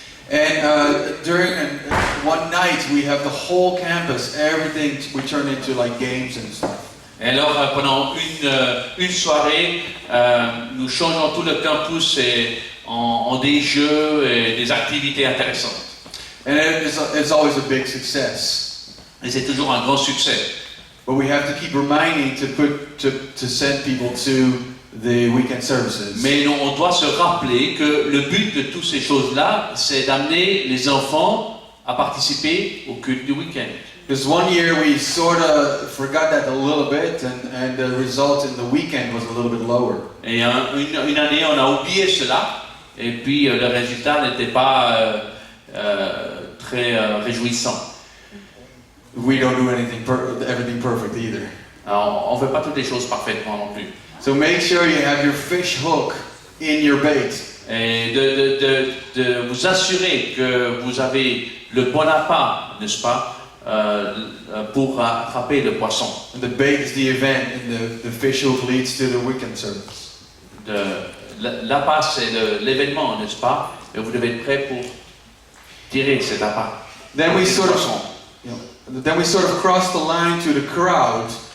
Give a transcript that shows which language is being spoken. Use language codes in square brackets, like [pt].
[en] And during one night, we have the whole campus, everything we turn into like games and stuff. [fr] Et alors pendant une soirée, nous changeons tout le campus en des jeux et des activités intéressantes. [en] And it's always a big success. [fr] Et c'est toujours un grand succès. [en] But we have to keep reminding to send people to the weekend services. [fr] Mais on doit se rappeler que le but de toutes ces choses-là, c'est d'amener les enfants à participer au culte du week-end. [en] Because one year we sort of forgot that a little bit, and the result in the weekend was a little bit lower. [fr] Et une année, on a oublié cela, et puis le résultat n'était pas très réjouissant. [en] We don't do everything perfect either. [fr] Alors, on ne fait pas toutes les choses parfaitement non plus. [en] So make sure you have your fish hook in your bait. [fr] Et de vous assurer que vous avez le bon appât, n'est-ce pas, pour attraper le poisson. [en] And the bait is the event, and the fish hook leads to the weekend service. [fr] L'appât, c'est l'événement, n'est-ce pas? Et vous devez être prêt pour tirer cet appât. [en] Then we [fr] des [en] sort [fr] poissons. [en] of, you know, then we sort of cross the line to the crowd.